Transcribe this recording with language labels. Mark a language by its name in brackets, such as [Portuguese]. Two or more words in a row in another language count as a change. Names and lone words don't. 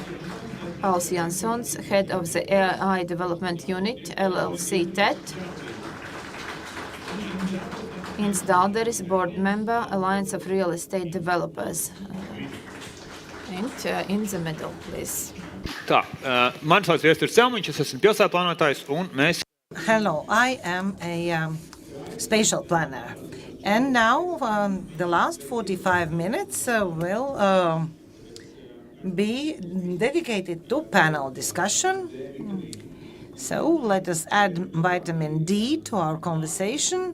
[English] Pauls Jansons, Head of the AI Development Unit, LLC TET. Ins Dalderis, board member, Alliance of Real Estate Developers. And in the middle, please. [Latvian] Tā, mani sauc Viesturs Celmiņš, es esmu pilsētplānotājs, un mēs... [English] Hello, I am a spatial planner. And now the last 45 minutes will be dedicated to panel discussion. So let us add vitamin D to our conversation.